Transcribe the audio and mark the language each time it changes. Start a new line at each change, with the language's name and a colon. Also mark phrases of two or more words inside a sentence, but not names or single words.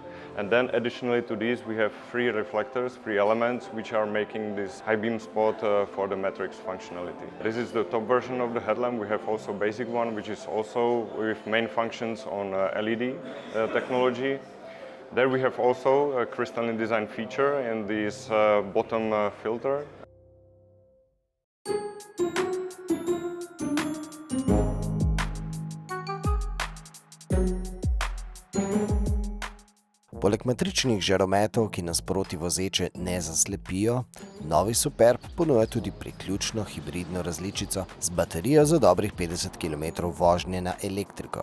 English: And then additionally to these, we have 3 reflectors, 3 elements, which are making this high beam spot for the matrix functionality. This is the top version of the headlamp. We have also basic one, which is also with main functions on LED technology. There we have also a crystalline design feature in this bottom filter.
Slovenian: Poleg matričnih žarometov, ki nas proti vozeče ne zaslepijo, novi Superb ponuja tudi priključno hibridno različico z baterijo za dobrih 50 km vožnje na elektriko.